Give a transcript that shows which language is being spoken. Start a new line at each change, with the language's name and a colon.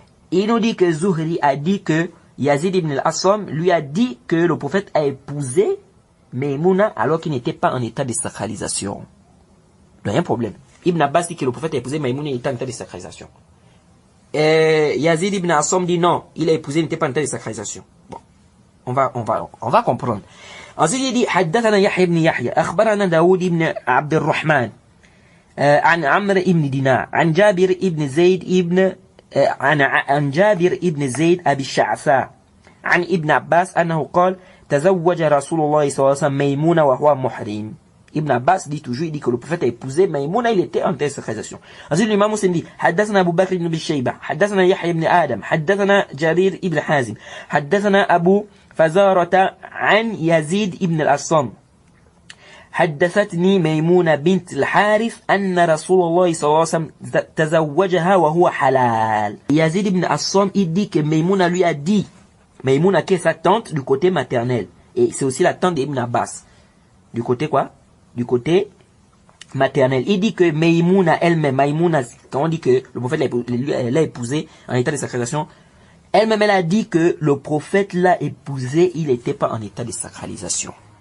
French: Il nous dit que Zuhri a dit que Yazid ibn al-Assam lui a dit que le prophète a épousé Maïmouna alors qu'il n'était pas en état de sacralisation. Donc il y a un problème. Ibn Abbas dit que le prophète a épousé Maïmouna et il était en état de sacralisation. Yazid ibn Assam dit non, il a épousé, il n'était pas en état de sacralisation. Bon, on va comprendre. Ensuite il dit
Arabic: حدثنا يحيى بن يحيى أخبرنا داود بن عبد الرحمن عن عمرو بن دينار عن جابر بن زيد ابن عن جابر بن زيد أبي الشعثاء عن ابن عباس أنه قال تزوج رسول الله صلى الله عليه وسلم ميمونة وهو محرم.
French: Ibn Abbas dit toujours, il dit que le prophète a épousé Maïmouna, il était en état de sacralisation. Ensuite l'imam Muslim dit
Arabic: حدثنا أبو بكر بن شيبة حدثنا يحيى بن آدم حدثنا جرير بن حازم حدثنا أبو فزارة عن يزيد بن الأصم حدثتني ميمونة بنت الحارث أن رسول الله صلى الله عليه وسلم تزوجها وهو حلال.
French: Yazid ibn Assam, il dit que Maïmouna lui a dit, Maïmouna qui est sa tante du côté maternel, et c'est aussi la tante d'Ibn Abbas. Du côté quoi? Du côté maternel. Il dit que Maïmouna elle-même, Maïmouna, quand on dit que le prophète l'a épousé en état de sacralisation, elle-même elle a dit que le prophète l'a épousé, il n'était pas en état de sacralisation.